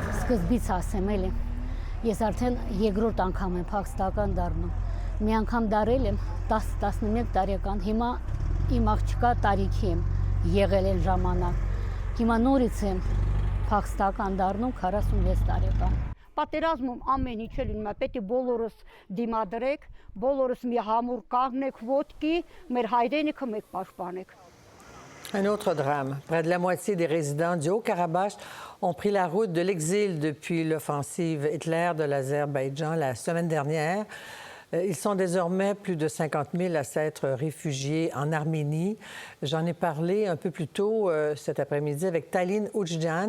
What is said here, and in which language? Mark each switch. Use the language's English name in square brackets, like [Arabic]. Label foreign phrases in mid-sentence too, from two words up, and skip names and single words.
[Armenian] սկզբից ասեմ էլի, ես արդեն երկրորդ անգամ եմ փախստական դառնում։ Մի անգամ դարել եմ 10-11 տարեկան, հիմա իմ աղջկա տարիքի եմ եղել էլ ժամանակ։ Հիմա նորից եմ փախստական դառնում 46 տարեկան։ Պատերազմում ամեն ինչ է լինում, պետք է բոլորս դիմադրեք, բոլորս մի համուր կանգնեք ոտքի, մեր հայրենիքը մեկ պաշտպանեք։ [French] Un autre drame. Près de la moitié des résidents du Haut-Karabakh ont pris la route de l'exil depuis l'offensive Hitler de l'Azerbaïdjan la semaine dernière. Ils sont désormais plus de 50 000 à s'être réfugiés en Arménie. J'en ai parlé un peu plus tôt cet après-midi avec Taline Oujjan.